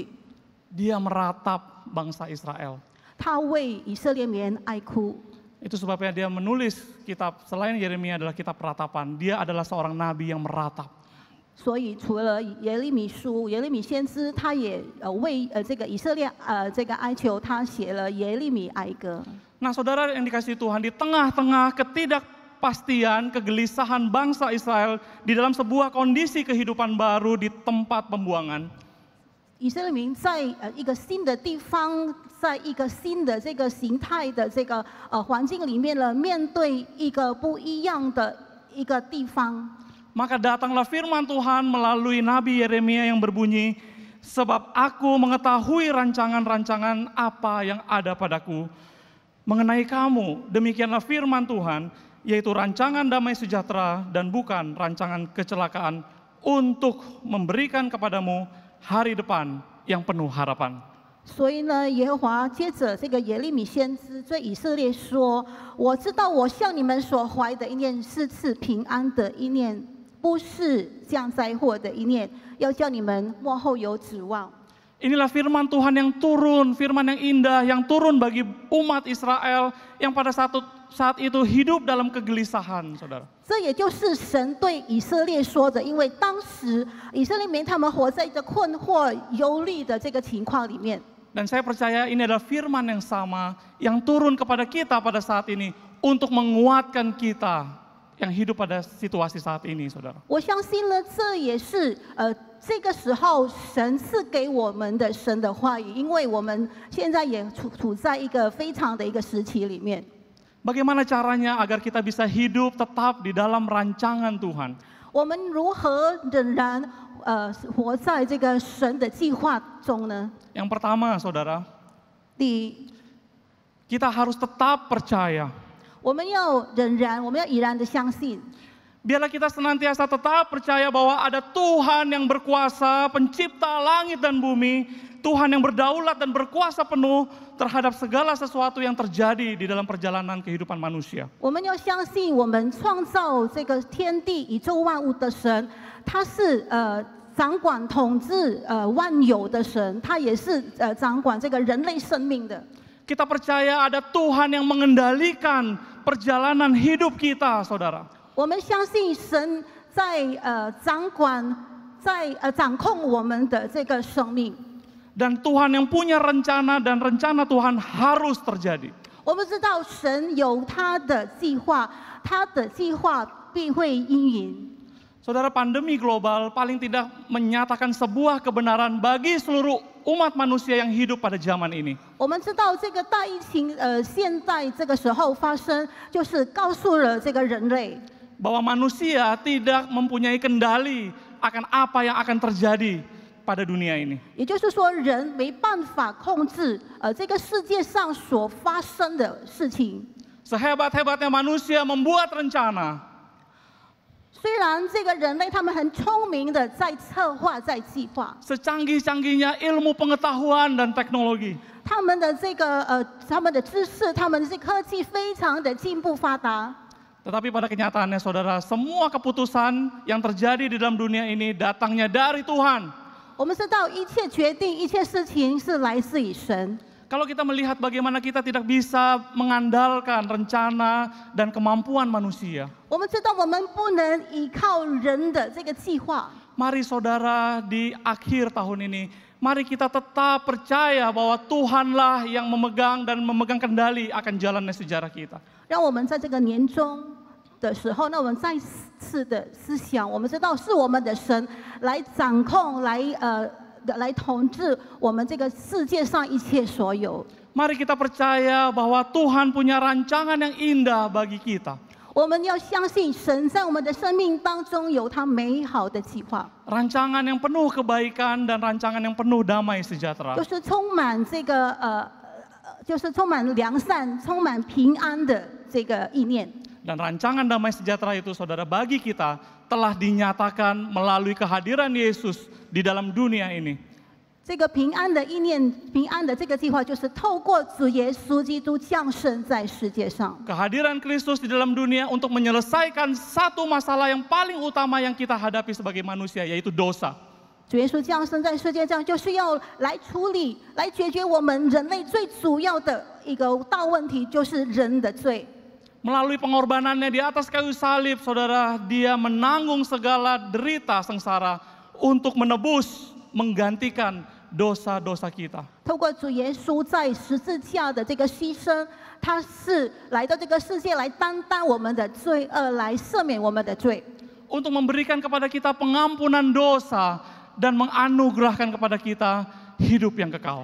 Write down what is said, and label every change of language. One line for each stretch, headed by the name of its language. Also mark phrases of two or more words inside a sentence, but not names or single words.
Indonesian: Dia meratap bangsa Israel.
Chinese: 他为以色列民哀哭。
Indonesian: Itu sebabnya dia menulis kitab, selain Yeremia adalah kitab peratapan, dia adalah seorang nabi yang meratap.
Chinese: 所以除了耶利米书，耶利米先知他也为这个以色列这个哀求，他写了耶利米哀歌。
Indonesian: Nah, saudara yang dikasihi Tuhan, di tengah-tengah ketidakpastian, kegelisahan bangsa Israel di dalam sebuah kondisi kehidupan baru di tempat pembuangan.
Chinese: 以色列民在一个新的地方，在一个新的这个形态的这个环境里面了，面对一个不一样的一个地方。
Indonesian: Maka datanglah firman Tuhan melalui Nabi Yeremia yang berbunyi, sebab aku mengetahui rancangan-rancangan apa yang ada padaku mengenai kamu. Demikianlah firman Tuhan, yaitu rancangan damai sejahtera dan bukan rancangan kecelakaan, untuk memberikan kepadamu hari depan yang penuh harapan.
Chinese: 所以呢，耶和华接着这个耶利米先知对以色列说：“我知道我向你们所怀的意念是赐平安的意念，不是降灾祸的意念，要叫你们末后有指望。”
Indonesian: Inilah firman Tuhan yang turun, firman yang indah, yang turun bagi umat Israel yang pada saat itu hidup dalam kegelisahan, saudara.
Chinese: 这也就是神对以色列说的，因为当时以色列民他们活在一个困惑、忧虑的这个情况里面。
Indonesian: Dan saya percaya ini adalah firman yang sama yang turun kepada kita pada saat ini untuk menguatkan kita yang hidup pada situasi saat ini, saudara.
Chinese: 我相信呢，这也是这个时候神赐给我们的神的话语，因为我们现在也处在一个非常的一个时期里面。
Indonesian: Bagaimana caranya agar kita bisa hidup tetap di dalam rancangan Tuhan?
Chinese: 我们如何仍然活在这个神的计划中呢？
Indonesian: Yang pertama, saudara,
Chinese: 第一，
Indonesian: kita harus tetap percaya.
Chinese: 我们要毅然的相信。
Indonesian: Biarlah kita senantiasa tetap percaya bahwa ada Tuhan yang berkuasa, pencipta langit dan bumi, Tuhan yang berdaulat dan berkuasa penuh terhadap segala sesuatu yang terjadi di dalam perjalanan kehidupan manusia.
Chinese: 我们要相信，我们创造这个天地宇宙万物的神，他是掌管统治万有的神，他也是掌管这个人类生命的。
Indonesian: Kita percaya ada Tuhan yang mengendalikan perjalanan hidup kita, saudara.
Chinese: 我们相信神在掌控我们的这个生命。
Indonesian: Dan Tuhan yang punya rencana dan rencana Tuhan harus terjadi.
Chinese: 我们知道神有他的计划，他的计划必会应允。
Indonesian: Saudara, pandemi global paling tidak menyatakan sebuah kebenaran bagi seluruh umat manusia yang hidup pada zaman ini.
Chinese: 我们知道这个大疫情现在这个时候发生，就是告诉了这个人类。
Indonesian: Bahwa manusia tidak mempunyai kendali akan apa yang akan terjadi pada dunia ini.
Chinese: 也就是说，人没办法控制这个世界上所发生的事情。
Indonesian: Sehebat-hebatnya manusia membuat rencana,
Chinese: 虽然这个人类他们很聪明的在策划、在计划，
Indonesian: secanggih-canggihnya ilmu pengetahuan dan teknologi,
Chinese: 他们的这个他们的知识、他们的科技非常的进步发达。
Indonesian: tetapi pada kenyataannya, saudara, semua keputusan yang terjadi di dalam dunia ini datangnya dari Tuhan.
Chinese: 我们知道一切决定、一切事情是来自于神。
Indonesian: Kalau kita melihat bagaimana kita tidak bisa mengandalkan rencana dan kemampuan manusia,
Chinese: 我们知道我们不能依靠人的这个计划。
Indonesian: mari saudara di akhir tahun ini, mari kita tetap percaya bahwa Tuhanlah yang memegang dan memegang kendali akan jalannya sejarah kita.
Chinese: 让我们在这个年终的时候，那我们再次的思想，我们知道是我们的神来掌控、来统治我们这个世界上一切所有。
Indonesian: Mari kita percaya bahwa Tuhan punya rancangan yang indah bagi kita.
Chinese: 我们要相信神在我们的生命当中有他美好的计划，
Indonesian: Rancangan yang penuh kebaikan dan rancangan yang penuh damai sejahtera.
Chinese: 就是充满这个就是充满良善、充满平安的这个意念。
Indonesian: Dan rancangan damai sejahtera itu, saudara, bagi kita telah dinyatakan melalui kehadiran Yesus di dalam dunia ini.
Chinese: 这个平安的意念、平安的这个计划，就是透过主耶稣基督降生在世界上。
Indonesian: Kehadiran Kristus di dalam dunia untuk menyelesaikan satu masalah yang paling utama yang kita hadapi sebagai manusia, yaitu dosa.
Chinese: 主耶稣降生在世界上，就是要来处理、来解决我们人类最主要的一个大问题，就是人的罪。
Indonesian: Melalui pengorbanannya di atas kayu salib, saudara, dia menanggung segala derita sengsara untuk menebus, menggantikan dosa-dosa kita.
Chinese: 透过主耶稣在十字架的这个牺牲，他是来到这个世界来担当我们的罪恶，来赦免我们的罪，
Indonesian: Untuk memberikan kepada kita pengampunan dosa dan menganugerahkan kepada kita hidup yang kekal.